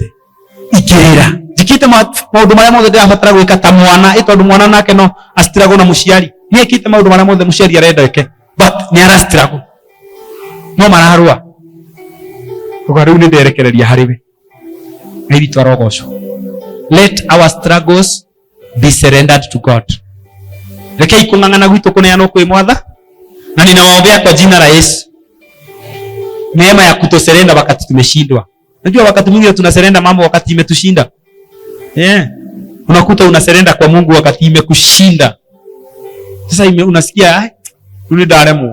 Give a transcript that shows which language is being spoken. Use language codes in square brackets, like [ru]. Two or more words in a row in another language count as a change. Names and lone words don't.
[ki] Ingĩrĩra. Njĩkĩte maũndũ marĩa mothe ndĩrabatara gwĩka ta mwana, tondũ mwana nake no astruggle na mũciari. Nĩ ekĩte maũndũ marĩa mothe mũciari arenda eke, but nĩ arastruggle. No mararũa. Ũga rĩu nĩ nderekereria harĩwe. Ngai witũ arogocwo. [en] Let our struggles be surrendered to God. [ki] Rekei kung'ang'ana gwitũ kũneanwo kwĩ Mwathani, [sw] na ninawaombea kwa jina la Yesu neema ya kutoserenda wakati tumeshindwa. Unajua wakati mwingine tunaserenda mambo wakati imetushinda. Unakuta unaserenda kwa Mungu wakati imekushinda. Sasa unasikia yule daremo.